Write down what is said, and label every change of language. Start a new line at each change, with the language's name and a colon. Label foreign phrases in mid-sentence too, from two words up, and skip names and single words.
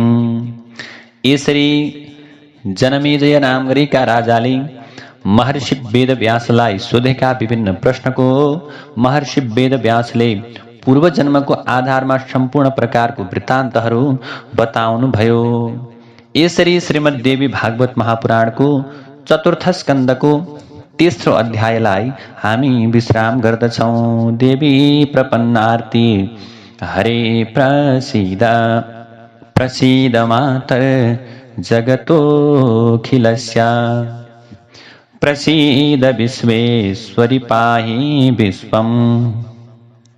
Nepali: यसरी जनमेजय नाम गरेका राजाले महर्षि वेदव्यासलाई सोधेका विभिन्न प्रश्नको महर्षि वेदव्यासले पूर्व जन्मको आधारमा सम्पूर्ण प्रकारको वृत्तान्तहरू बताउनु भयो। यसरी श्रीमद्देवी भागवत महापुराणको 4th स्कन्धको 3रो अध्यायलाई हामी विश्राम गर्दछौँ।
Sanskrit: देवी प्रपन्नार्ती हरे प्रसीद प्रसीद मातर जगतोऽखिलस्य प्रसीद विश्वेश्वरि पाहि विश्वम्।